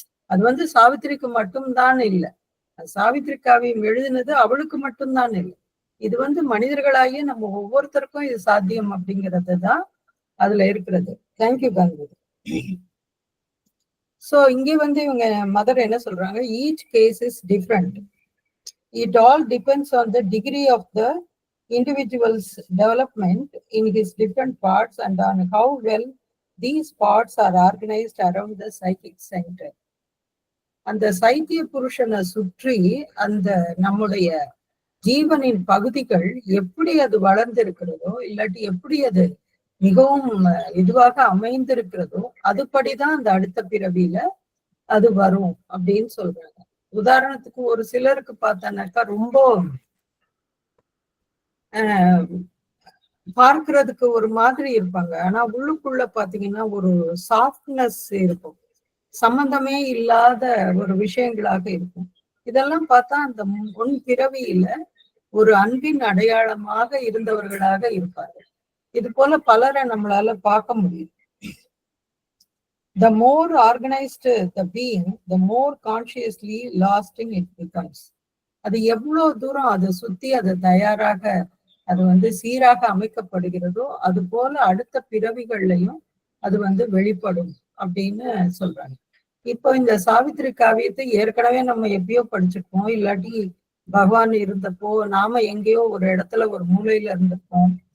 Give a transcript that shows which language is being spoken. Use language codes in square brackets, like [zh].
[ta] அது வந்து சாவித்திரிக்கு மட்டும்தான் இல்லை, சாவித்திரி காவியம் எழுதினது அவளுக்கு மட்டும்தான் இல்லை, இது வந்து மனிதர்களாகிய நம்ம ஒவ்வொருத்தருக்கும் இது சாத்தியம் அப்படிங்கிறது தான் அதுல இருக்கிறது. தேங்க்யூ காந்தி. சோ இங்க வந்து இவங்க மதர் என்ன சொல்றாங்க, [en] Each case is different. It all depends on the degree of the individual's development in his different parts and on how well these parts are organized around the psychic center. [ta] அந்த சைத்திய புருஷனை சுற்றி அந்த நம்முடைய ஜீவனின் பகுதிகள் எப்படி அது வளர்ந்திருக்கிறதோ இல்லாட்டி எப்படி அது மிகவும் இதுவாக அமைந்திருக்கிறதோ அதுபடிதான் அந்த அடுத்த பிறவியில அது வரும் அப்படின்னு சொல்றாங்க. உதாரணத்துக்கு ஒரு சிலருக்கு பார்த்தானாக்கா ரொம்ப பார்க்கறதுக்கு ஒரு மாதிரி இருப்பாங்க, ஆனா உள்ளுக்குள்ள பாத்தீங்கன்னா ஒரு சாஃப்ட்னஸ் இருக்கும். சம்பந்தமே இல்லாத ஒரு விஷயங்களாக இருக்கும். இதெல்லாம் பார்த்தா அந்த முன் பிறவியில ஒரு அன்பின் அடையாளமாக இருந்தவர்களாக இருப்பார்கள். இது போல பலரை நம்மளால பார்க்க முடியும். [en] The more organized the being, the more consciously lasting it becomes. [ta] அது எவ்வளவு தூரம் அதை சுத்தி அது தயாராக அது சீராக அமைக்கப்படுகிறதோ அது போல அடுத்த பிறவிகள்லையும் அது வெளிப்படும் அப்படின்னு சொல்றாங்க. இப்போ இந்த சாவித்திரி காவியத்தை ஏற்கனவே நம்ம எப்பயோ படிச்சிருக்கோம், இல்லாட்டி பகவான் இருந்தப்போ நாம எங்கேயோ ஒரு இடத்துல ஒரு மூலையில இருந்திருப்போம்.